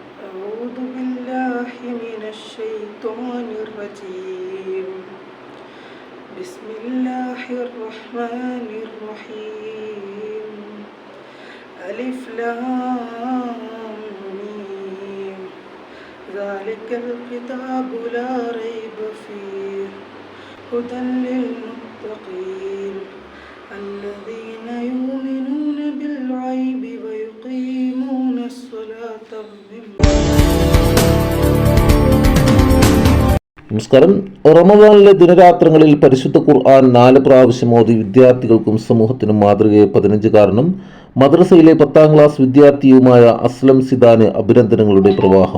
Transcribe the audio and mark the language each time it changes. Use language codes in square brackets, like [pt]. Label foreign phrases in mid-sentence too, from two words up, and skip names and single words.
[ar] أعوذ بالله من الشيطان الرجيم بسم الله الرحمن الرحيم ألف لام ميم ذلك الكتاب لا ريب فيه هدى للمتقين الذين يؤمنون بالغيب ويقيمون الصلاة [ml] നമസ്കാരം. റമദാനിലെ ദിനരാത്രങ്ങളിൽ പരിശുദ്ധ ഖുർആൻ 4 പ്രാവശ്യം ഓതി വിദ്യാർത്ഥികൾക്കും സമൂഹത്തിനും മാതൃകയെ 15-കാരനും മദ്രസയിലെ 10ാം ക്ലാസ് വിദ്യാർത്ഥിയുമായ അസ്ലം സിദാന് അഭിനന്ദനങ്ങളുടെ പ്രവാഹം.